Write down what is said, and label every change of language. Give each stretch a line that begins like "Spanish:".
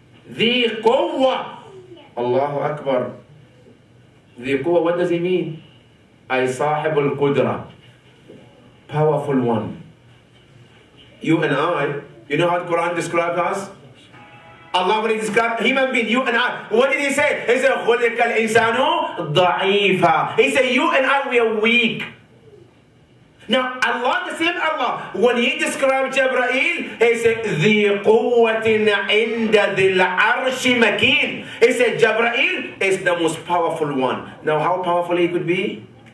English: The quwwah. Allahu Akbar. The quwwah, what does he mean? Ay sahibul qudra, powerful one. You and I, you know how the Quran describes us? Allah, when he describes human being, you and I, what did he say? He said,
Arabic: خُلِقَ الْإِنسَانُ ضَعِيفًا.
English: He said, you and I, we are weak. Now, Allah, the same Allah, when he describes Jibreel, he said,
Arabic: ذِي قُوَّةٍ عِنْدَ ذِي الْعَرْشِ مَكِينٍ.
English: He said, Jibreel is the most powerful one. Now, how powerful he could be?